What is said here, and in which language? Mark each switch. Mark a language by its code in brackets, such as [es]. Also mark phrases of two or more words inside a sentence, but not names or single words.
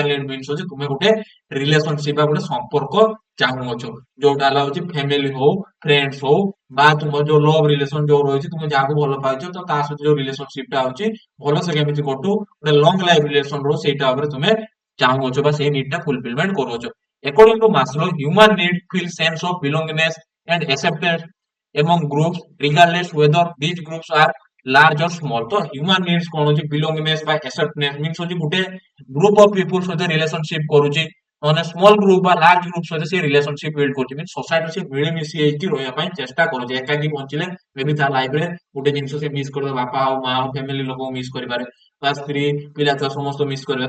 [en] social need means [or] ହଉଛି ତୁମେ ଗୋଟେ ରିଲେସନସିପ ବା ଗୋଟେ ସମ୍ପର୍କ ଚାହୁଁଅଛ, ଯୋଉଟା ହେଲା ହଉଛି ଫ୍ୟାମିଲି ହଉ, ଫ୍ରେଣ୍ଡସ୍ ହଉ, ବା ତୁମର ଯୋଉ [en] love relation [or] ଯୋଉ ରହିଛି, ତୁମେ ଯାହାକୁ ଭଲ ପାଉଛ ତ ତା ସହିତ ଯୋଉ ରିଲେସନସିପ ଟା ହଉଛି ଭଲସେ କେମିତି କଟୁ, ଗୋଟେ [en] long life relation [or] ରହୁ, ସେଇଟା ଉପରେ ତୁମେ ଚାହୁଁଅଛ ବା ସେଇ ନିଡ୍ ଟା ଫୁଲଫିଲମେଣ୍ଟ କରୁଅଛ। [en] According to Maslow, human need feel sense of belongingness and acceptance among groups, regardless whether these groups are large or small। [or] ତ [en] human needs [or] କଣ ହଉଛି [en] belongingness by acceptance means [or] ହଉଛି ଗୋଟେ [en] group of people [or] ସହିତ ରିଲେସନସିପ କରୁଛି, ମାନେ [en] small group [or] ବା [en] large group [or] ସହିତ ସେ [en] relationship build [or] କରୁଛି, [en] means society [or] ସେ ମିଳିମିଶି ହେଇକି ରହିବା ପାଇଁ ଚେଷ୍ଟା କରୁଛି। ଏକାକି ବଞ୍ଚିଲେ ମେ ବି ତା ଲାଇଫ ରେ ଗୋଟେ ଜିନିଷ ସେ ମିସ୍ କରିବ, ବାପା ହଉ ମା ହଉ ଫ୍ୟାମିଲି ଲୋକଙ୍କୁ ମିସ୍ କରିପାରେ, ତା ସ୍ତ୍ରୀ ପିଲା ଛୁଆ ସମସ୍ତ ମିସ୍ କରିବେ।